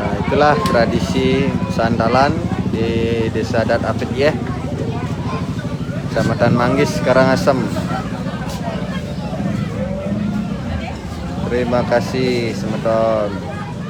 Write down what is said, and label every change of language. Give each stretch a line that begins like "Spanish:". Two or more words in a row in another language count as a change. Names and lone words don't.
Indonesian: itulah tradisi Mesantalan di Desa Adat Apit Yeh, Kecamatan Manggis, Karangasem. Terima kasih semeton.